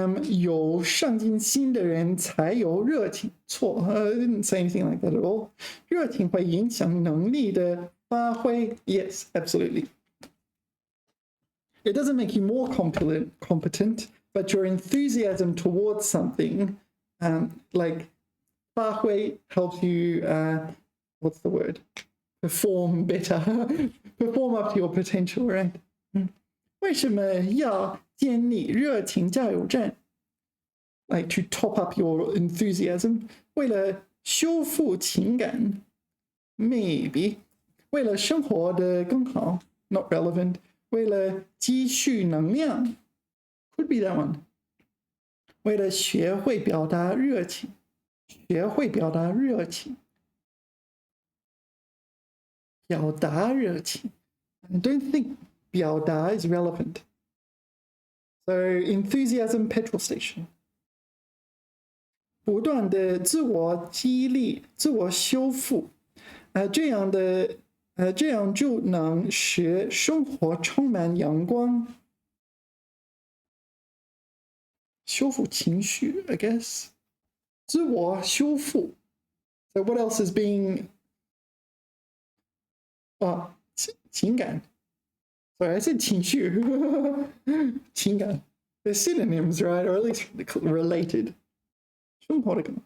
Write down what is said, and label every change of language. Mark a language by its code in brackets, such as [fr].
[zh] 有上进心的人才有热情。 [en] 错 I didn't say anything like that at all. [zh] 热情会影响能力的发挥。 [en] Yes, absolutely. It doesn't make you more competent, but your enthusiasm towards something, like 发挥 helps you, what's the word? Perform better, perform up to your potential, right? [zh] 为什么要建立热情加油站 ？ [en] Like to top up your enthusiasm， [zh] 为了修复情感 ， [en] maybe， [zh] 为了生活的更好 ， [en] not relevant， [zh] 为了积蓄能量 ， [en] could be that one， [zh] 为了学会表达热情，学会表达热情，表达热情 ， [en] I don't think [zh] 表达 [en] is relevant. So enthusiasm petrol station. [zh] 不断的自我激励、自我修复，这样就能使生活充满阳光。修复情绪 [en] I guess. [zh] 自我修复。 [en] So what else is being 情感。 Sorry, I said 情绪情感 They're synonyms, right? Or at least related. [zh] 生活的